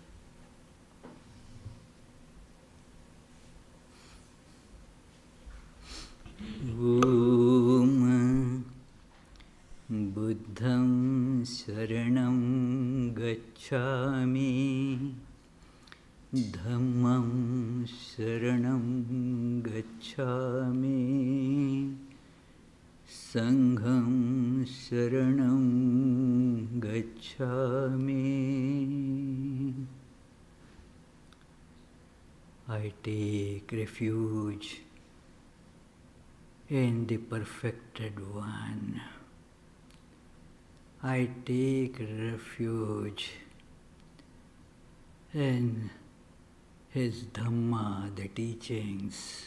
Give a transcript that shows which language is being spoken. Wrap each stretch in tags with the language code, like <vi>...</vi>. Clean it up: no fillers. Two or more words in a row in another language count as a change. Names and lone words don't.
<pi>Om Buddham Saranam Gacchami, Dhammam Saranam Gacchami, Sangham Saranam Gacchami.</pi> <en>I take refuge in the Perfected One. I take refuge in His Dhamma, the teachings.</en>